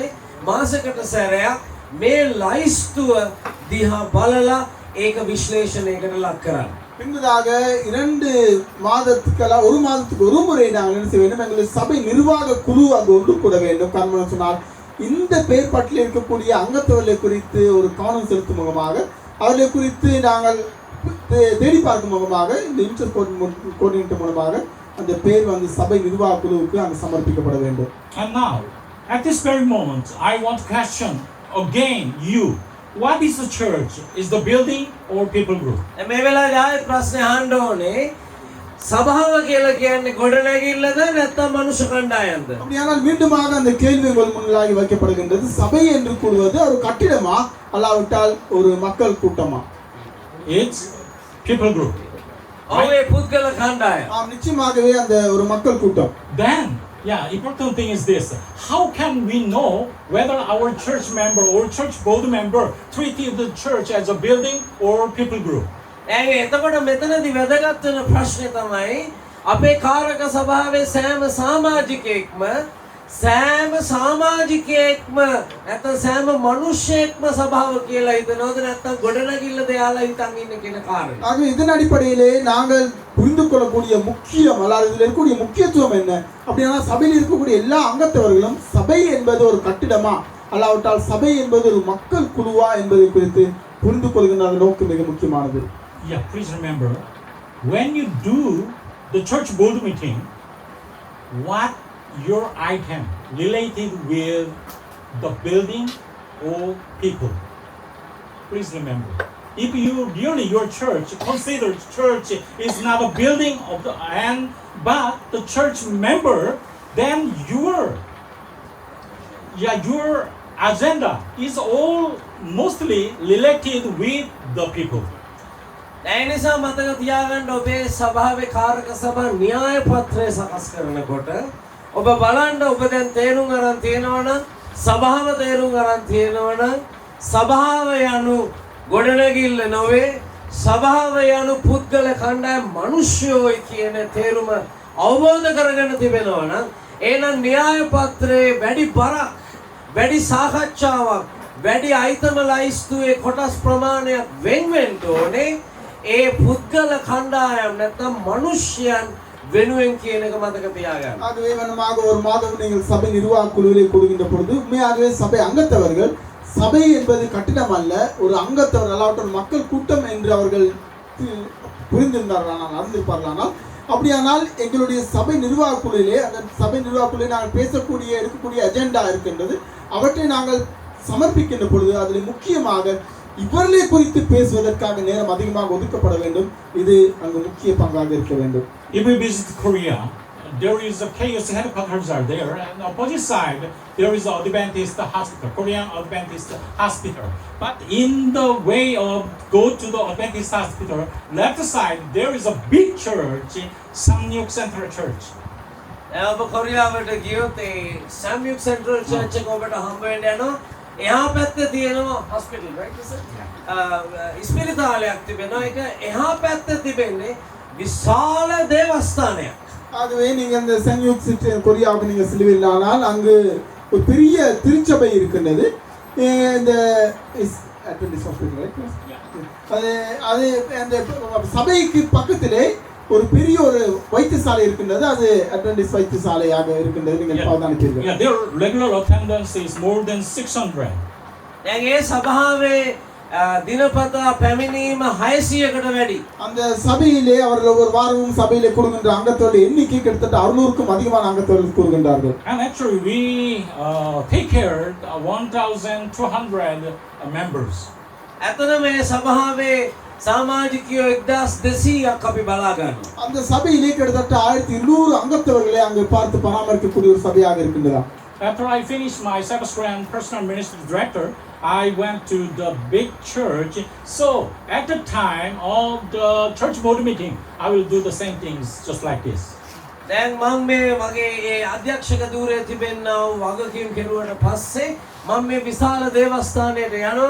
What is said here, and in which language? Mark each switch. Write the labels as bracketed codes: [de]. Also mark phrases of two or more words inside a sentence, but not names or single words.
[si] මාසකට සැරයක් මේ ලයිස්තුව දිහා බලලා ඒක විශ්ලේෂණයකට ලක් කරන්න. [ta] பின்பதாக 2 மாதத்துக்கு ஒரு மாதத்துக்கு ஒரு முறை நாங்கள் என்ன செய்ய வேண்டும், எங்களுடைய சபை நிர்வாக குழு அங்கு ஒன்று கூட வேண்டும். காரணம் சொன்னால் இந்த பெயர் பட்டியலில் இருக்கக்கூடிய அங்கத்தவர்களை குறித்து ஒரு கவனம் செலுத்தும் முகமாக, அவர்களை குறித்து நாங்கள் தேடி பார்க்கும் முகமாக, இந்த [en] interest coordinator [ta] மூலமாக அந்த பேர் வந்து சபை நிர்வாக குழுவுக்கு அங்கு சமர்ப்பிக்கப்பட வேண்டும். [en] And now, at this very moment, I want to question again you. What is the church? Is the building or people group? [si] මේ වෙලාවේ ආයෙත් ප්‍රශ්නේ අහන්න ඕනේ. සභාව කියලා කියන්නේ ගොඩනැගිල්ලද නැත්නම් මනුෂ්‍ය කණ්ඩායම්ද? [ta] அப்படியானால் மீண்டுமாக அந்த கேள்வி உங்கள் முன்னாடி வைக்கப்படுகின்றது, சபை என்று கூறுவது ஒரு கட்டிடமா அல்லாவிட்டால் ஒரு மக்கள் கூட்டமா? [en] It's people group. [si] ඔව්, පුද්ගල කණ්ඩායම්. [ta] நிச்சயமாகவே அந்த ஒரு மக்கள் கூட்டம். [en] Then, important thing is this. How can we know whether our church member or church board member treated the church as a building or people group? [si] එතකොට මෙතනදී වැදගත් වෙන ප්‍රශ්නේ තමයි අපේ කාරක සභාවේ සෑම සමාජිකයෙක්ම නැත්නම් සෑම මිනිස්සෙක්ම සභාව කියලා හිතනවද නැත්නම් ගොඩනැගිල්ලද යාලා හිතන් ඉන්න කියන කාරණේ. [ta] ஆக இதன் அடிப்படையிலே நாங்கள் புரிந்து கொள்ளக்கூடிய முக்கியம் அல்லது இதில் இருக்கக்கூடிய முக்கியத்துவம் என்ன அப்படின்னா, சபையில் இருக்கக்கூடிய எல்லா அங்கத்தவர்களும் சபை என்பது ஒரு கட்டிடமா அல்லாவிட்டால் சபை என்பது ஒரு மக்கள் குழுவா என்பதை குறித்து புரிந்து கொள்கின்ற அந்த நோக்கம் மிக முக்கியமானது. [en] Please remember, when you do the church board meeting, what your item related with the building or people. Please remember, if you really your church considers church is not a building of the but the church member, then your agenda is all mostly related with the people. [si] ඒ නිසා මතක තියාගන්න, ඔබේ සභාවේ කාරක සභා න්‍යාය පත්‍රය සකස් කරනකොට ඔබ බලන්න, ඔබ දැන් තේරුම් අරන් තියෙනවනම්, සභාව තේරුම් අරන් තියෙනවනම්, සභාව යනු ගොඩනැගිල්ල නොවේ, සභාව යනු පුද්ගල කණ්ඩායම් මිනිස්සුයි කියන තේරුම අවබෝධ කරගෙන තිබෙනවනම්, එහෙනම් න්‍යාය පත්‍රයේ වැඩි බරක්, වැඩි සාකච්ඡාවක්, වැඩි අයිතම ලයිස්තුවේ කොටස් ප්‍රමාණයක් වෙන් වෙන්න ඕනේ ඒ පුද්ගල කණ්ඩායම් නැත්නම් මිනිස්යන් වෙනුවෙන් කියන එක මතක තියාගන්න. [ta] ஆகவே வண்ணமாக ஒரு மாதம் நீங்கள் சபை நிர்வாக குழுவிலே கூடுகின்ற பொழுது உண்மையாகவே சபை அங்கத்தவர்கள் சபை என்பது கட்டிடம் அல்ல, ஒரு அங்கத்தவர் அல்லாவிட்டால் மக்கள் கூட்டம் என்று அவர்கள் புரிந்திருந்தார்கள், அறிந்திருப்பார்களானால், அப்படியானால் எங்களுடைய சபை நிர்வாக குழுவிலே, அந்த சபை நிர்வாக குழுவிலே நாங்கள் இருக்கக்கூடிய அஜெண்டா இருக்கின்றது. அவற்றை நாங்கள் சமர்ப்பிக்கின்ற பொழுது அதில் முக்கியமாக இவர்களை குறித்து பேசுவதற்காக நேரம் அதிகமாக ஒதுக்கப்பட வேண்டும். இது அங்கு முக்கிய பங்காக இருக்க வேண்டும். [en] If we visit Korea, there is a KUC headquarters are there, and opposite side there is Adventist hospital, Korean Adventist hospital. But in the way of go to the Adventist hospital, left side there is a big church, Samyuk Central Church. [si] ඔබ කොරියාවට ගියොත් ඒ සම්යුක් සෙන්ට්‍රල් චර්ච් එක ඔබට හම්බ වෙන්න යනවා. එහා පැත්තේ තියෙනවා හොස්පිටල්, [en] right sir? [si] ඉස්පිරිතාලයක් තිබෙනවා. ඒක එහා පැත්තේ තිබෙන්නේ විශාල දේවස්ථානයක්. [ta] ஆகவே நீங்கள் இந்த சன்யூக் சிட்டி கொரியாவுக்கு நீங்கள் செல்வீர்களானால் அங்கு ஒரு பெரிய திருச்சபை இருக்கின்றது. இந்த [en] Adventist hospital, [ta] அது அந்த சபைக்கு பக்கத்திலே ஒரு பெரிய ஒரு வைத்தியசாலை இருக்கின்றது. அது அட்வென்டிஸ்ட் வைத்தியசாலையாக இருக்கின்றது. நீங்கள் அவதானிப்பீர்கள். [en] Their regular attendance is more than 600. [si] දැන් ඒ සභාවේ දිනපතා පැමිණීම 600කට වැඩි. [ta] அந்த சபையிலே அவர்கள் ஒவ்வொரு வாரமும் சபையிலே கூடுகின்ற அங்கத்தவர்கள் எண்ணிக்கை கிட்டத்தட்ட 600க்கும் அதிகமான அங்கத்தவர்கள் கூறுகின்றார்கள். [en] And actually, we take care of 1,200 members. [si] ඇතන මේ සභාවේ සමාජිකයෝ 1200ක් අපි බලා ගන්නවා. [ta] அந்த சபையிலே கிட்டத்தட்ட 1200 அங்கத்தவர்களை அங்கு பார்த்து பராமரிக்கக்கூடிய ஒரு சபையாக இருக்கின்றதா. [en] After I finished my Sabbath School and Personal Ministry Director, I went to the big church. So at the time of the church board meeting, I will do the same things just like this. [si] දැන් මම මේ මගේ ඒ අධ්‍යක්ෂක ධූරයේ තිබෙනා වගකීම් කෙරුවට පස්සේ මම මේ විශාල දේවස්ථානයට යනවා.